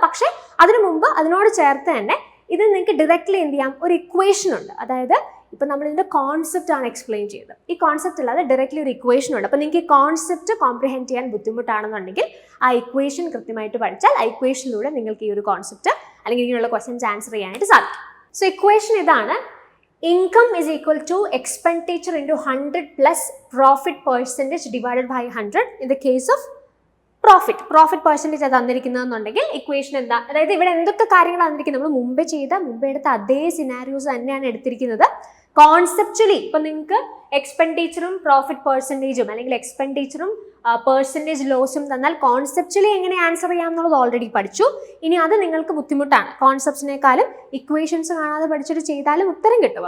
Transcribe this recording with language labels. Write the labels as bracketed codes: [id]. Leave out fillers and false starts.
[ml] പക്ഷേ അതിനു മുമ്പ് അതിനോട് ചേർത്ത് തന്നെ ഇത് നിങ്ങൾക്ക് ഡയറക്റ്റ്ലി എന്ത് ചെയ്യാം? ഒരു ഇക്വേഷൻ ഉണ്ട്. അതായത് ഇപ്പം നമ്മളിതിൻ്റെ കോൺസെപ്റ്റ് ആണ് എക്സ്പ്ലെയിൻ ചെയ്തത്. ഈ കോൺസെപ്റ്റ് അല്ലാതെ ഡയറക്റ്റ്ലി ഒരു ഇക്വേഷൻ ഉണ്ട്. അപ്പോൾ നിങ്ങൾക്ക് ഈ കോൺസെപ്റ്റ് കോംപ്രിഹെൻഡ് ചെയ്യാൻ ബുദ്ധിമുട്ടാണെന്നുണ്ടെങ്കിൽ ആ ഇക്വേഷൻ കൃത്യമായിട്ട് പഠിച്ചാൽ ആ ഇക്വേഷനിലൂടെ നിങ്ങൾക്ക് ഈ ഒരു കോൺസെപ്റ്റ് അല്ലെങ്കിൽ ഇങ്ങനെയുള്ള ക്വസ്റ്റ്യൻസ് ആൻസർ ചെയ്യാനായിട്ട് സാധിക്കും. സോ ഇക്വേഷൻ ഇതാണ്. [en] Income is equal to expenditure into 100 plus profit percentage divided by 100 in the case of [ml] profit percentage തന്നിരിക്കുന്നതെന്നുണ്ടെങ്കിൽ equation എന്താ? അതായത് ഇവിടെ എന്തൊക്കെ കാര്യങ്ങളാണ് തന്നിരിക്കുന്നത്? നമ്മൾ മുമ്പ് എടുത്ത അതേ സിനാരിയോസ് തന്നെയാണ് എടുത്തിരിക്കുന്നത്. കോൺസെപ്ച്വലി ഇപ്പം നിങ്ങൾക്ക് എക്സ്പെൻഡിച്ചറും പ്രോഫിറ്റ് പെർസെൻറ്റേജും അല്ലെങ്കിൽ എക്സ്പെൻഡിച്ചറും പെർസെൻറ്റേജ് ലോസും തന്നാൽ കോൺസെപ്ച്വലി എങ്ങനെ ആൻസർ ചെയ്യാം എന്നുള്ളത് ഓൾറെഡി പഠിച്ചു. ഇനി അത് നിങ്ങൾക്ക് ബുദ്ധിമുട്ടാണ്, കോൺസെപ്റ്റ്സിനേക്കാളും ഇക്വേഷൻസ് കാണാതെ പഠിച്ചിട്ട് ചെയ്താലും ഉത്തരം കിട്ടും.